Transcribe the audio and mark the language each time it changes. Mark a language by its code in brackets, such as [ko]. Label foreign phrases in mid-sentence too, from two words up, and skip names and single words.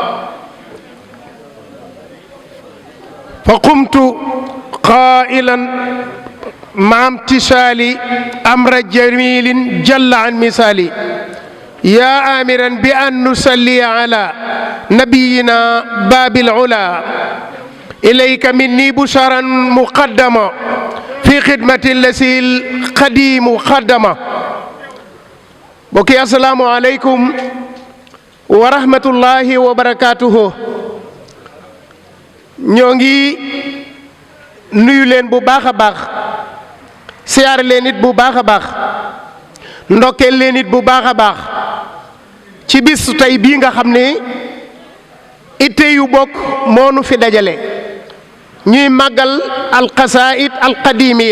[ar] فقمت قائلا مع امتثال أمر جميل جل عن مثالي، يا آمرا بأن نصلي على نبينا باب العلا، إليك مني بشرا مقدما في خدمة الذي القديم خدما. bokki السلام عليكم ورحمة الله وبركاته. [wo] ñoo ngi nuyu leen bu baax a baax, siyaar leen it bu baax a baax, ndokkeel leen it bu baax a baax ci bis tey bii nga xam ne itte yu bokk moo nu fi dajale, ñuy màggal [ar] القصائد القديمة.